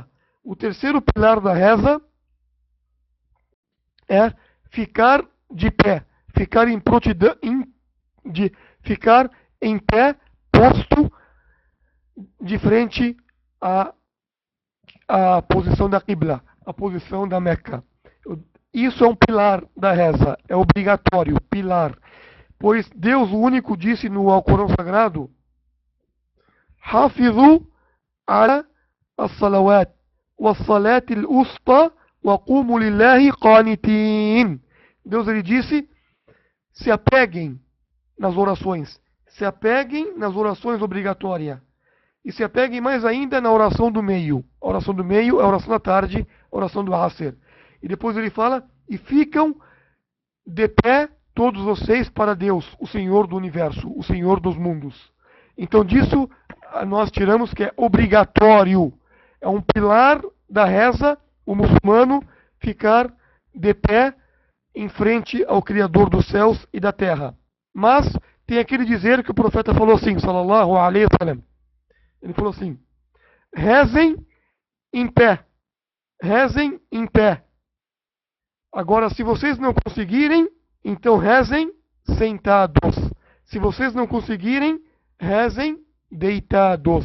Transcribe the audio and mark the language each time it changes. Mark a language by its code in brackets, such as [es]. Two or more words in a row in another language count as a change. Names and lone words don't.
[pt] O terceiro pilar da reza é ficar de pé, ficar em prontidão, ficar em pé, posto de frente à posição da Qibla, a posição da Meca. Isso é um pilar da reza, é obrigatório, pilar. Pois Deus, o único, disse no Alcorão Sagrado: [ar] حافظوا على الصلوات والصلاة الوسطى و قوموا لله قانتين. [pt] Deus, ele disse: se apeguem nas orações, se apeguem nas orações obrigatórias, e se apeguem mais ainda na oração do meio. A oração do meio é a oração da tarde, a oração do Asr. E depois ele fala: e ficam de pé todos vocês para Deus, o Senhor do universo, o Senhor dos mundos. Então disso nós tiramos que é obrigatório, é um pilar da reza, o muçulmano ficar de pé em frente ao Criador dos céus e da terra. Mas tem aquele dizer que o profeta falou assim, [ar] صلى الله عليه وسلم. [pt] Ele falou assim: rezem em pé, rezem em pé. Agora, se vocês não conseguirem, então rezem sentados. Se vocês não conseguirem, rezem deitados.